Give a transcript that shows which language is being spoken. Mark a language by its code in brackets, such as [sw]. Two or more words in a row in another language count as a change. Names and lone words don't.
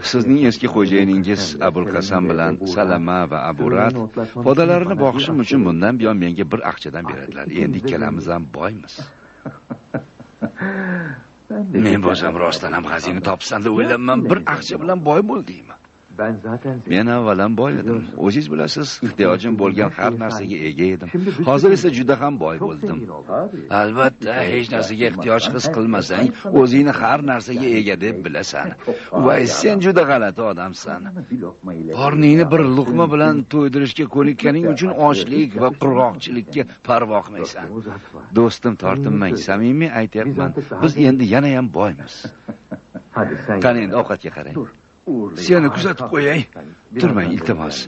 [uz] Sizning eski xo'jayiningiz Abul Qasam bilan Salama va Aburat podalarini boqishim uchun bundan buyon menga bir aqchadan beradilar. Endi ikkalamiz ham boymiz. Men bo'lsam rostdan ham xazina topsam deb o'ylabman, bir aqcha bilan boy bo'ldingmi? [tr] Ben zaten [uz] Men avvalan boy edim. O'zingiz bilasiz, ehtiyojim bo'lgan har narsaga ega edim. Hozir esa juda ham boy [tr] çok [uz] bo'ldim. [tr] zengin oldu abi. [uz] Albatta, hech narsaga ehtiyoj his qilmasang, o'zingni har narsaga ega deb bilasan. Va sen juda g'alati odamsan. [tr] Bir lokma ile. [uz] Qorningni bir luqma bilan to'ydirishga ko'nikkaning uchun ochlik va qurg'oqchilikka parvo qilmaysan. [tr] Uzatma. [uz] Do'stim, tortinmang, samimiy aytyapman. Biz endi yana ham boymiz. [tr] Hadi sen. [uz] Qani endi ovqatga qarang. [tr] Dur. Uğurlayın. [uz] Seni kuzatib qo'yay. [tr] Biraz [uz] Turmang, [tr] daha [uz] iltimos. [tr] bekle.